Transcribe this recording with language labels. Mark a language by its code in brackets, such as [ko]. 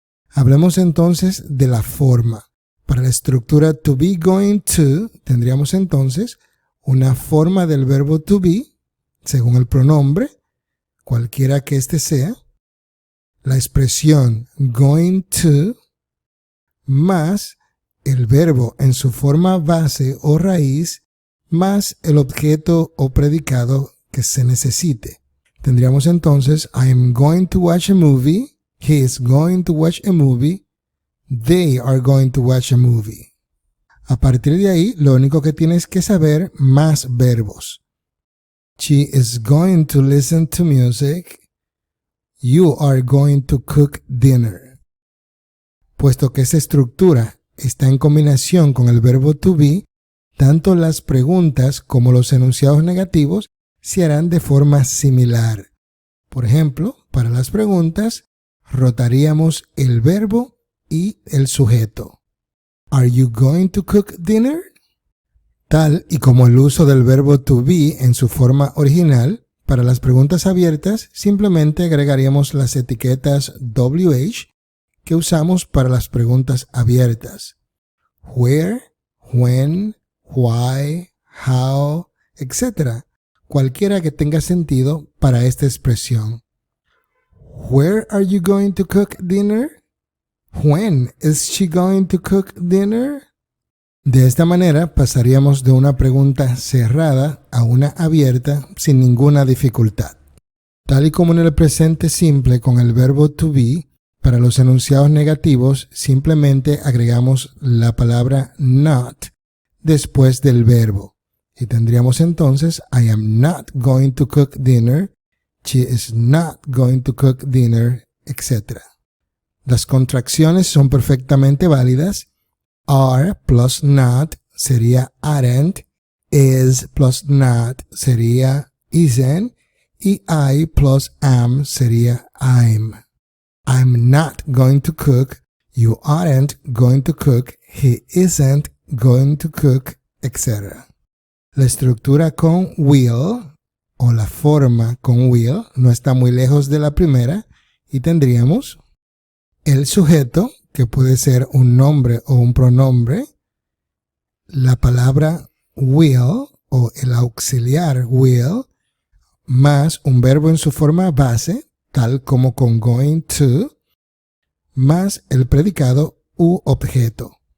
[es] Hablemos entonces de la forma. Para la estructura to be going to, tendríamos entonces una forma del verbo to be, según el pronombre, cualquiera que éste sea, la expresión going to, más el verbo en su forma base o raíz, más el objeto o predicado que se necesite. Tendríamos entonces [en] I am going to watch a movie, he is going to watch a movie, they are going to watch a movie. [es] A partir de ahí, lo único que tienes que saber más verbos. [en] She is going to listen to music. You are going to cook dinner. [es] Puesto que esta estructura está en combinación con el verbo to be, tanto las preguntas como los enunciados negativos se harán de forma similar. Por ejemplo, para las preguntas, rotaríamos el verbo y el sujeto. [en] Are you going to cook dinner? [es] Tal y como el uso del verbo to be en su forma original, Para las preguntas abiertas, simplemente agregaríamos las etiquetas WH que usamos para las preguntas abiertas. [en] Where, when, why, how, etc. [es] Cualquiera que tenga sentido para esta expresión. [en] Where are you going to cook dinner? When is she going to cook dinner? [es] De esta manera pasaríamos de una pregunta cerrada a una abierta sin ninguna dificultad. Tal y como en el presente simple con el verbo to be, para los enunciados negativos simplemente agregamos la palabra not después del verbo. Y tendríamos entonces [en] I am not going to cook dinner, she is not going to cook dinner, etc. [es] Las contracciones son perfectamente válidas. [en] Are plus not sería aren't, is plus not sería isn't, y I plus am sería I'm. I'm not going to cook, you aren't going to cook, he isn't going to cook, etc. [es] La estructura con will, o la forma con will, no está muy lejos de la primera, y tendríamos el sujeto, que puede ser un nombre o un pronombre, la palabra will, o el auxiliar will, más un verbo en su forma base, tal como con going to, más el predicado u objeto.